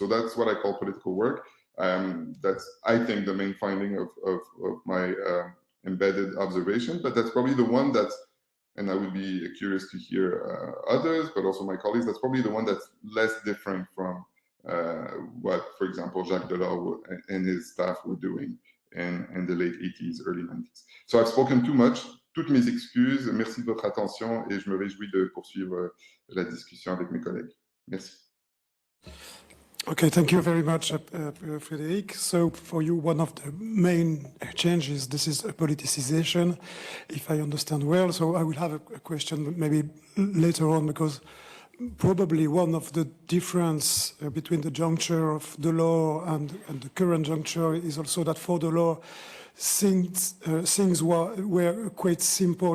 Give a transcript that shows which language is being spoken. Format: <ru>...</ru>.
<en>So that's what I call political work. That's, I think, the main finding of my embedded observation, but that's probably the one that's, and I would be curious to hear others, but also my colleagues, that's probably the one that's less different from what, for example, Jacques Delors and his staff were doing in the late 80s, early 90s. So I've spoken too much.</en> <fr>Toutes mes excuses. Merci de votre attention et je me réjouis de poursuivre la discussion avec mes collègues. Merci.</fr> <en>Okay, thank you very much, Frédéric. So for you, one of the main changes, this is a politicization, if I understand well. So I will have a question maybe later on, because probably one of the difference between the juncture of Delors and the current juncture is also that for Delors, things were quite simple.</en>